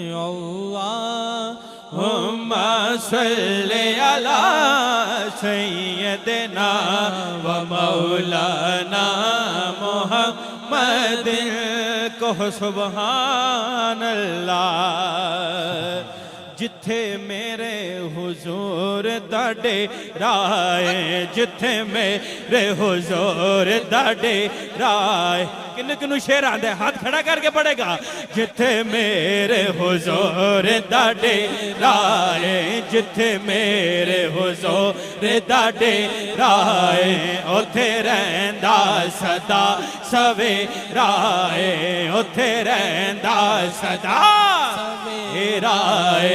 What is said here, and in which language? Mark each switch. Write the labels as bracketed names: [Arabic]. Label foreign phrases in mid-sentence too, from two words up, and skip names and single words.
[Arabic] اللهم صل على سيدنا ومولانا محمد [Punjabi] کہو سبحان اللہ. جتھے میرے حضور دا ڈیرا اے، جتھے میرے حضور دا ڈیرا اے، کنوں کنوں شعر آندے ہتھ کھڑا کر کے پڑھے گا. جتھے میرے حضور دا ڈیرا اے، جتھے میرے حضور دا ڈیرا اے، اوتھے رہندا سدا سویرا اے، اوتھے رہندا سدا سویرا اے.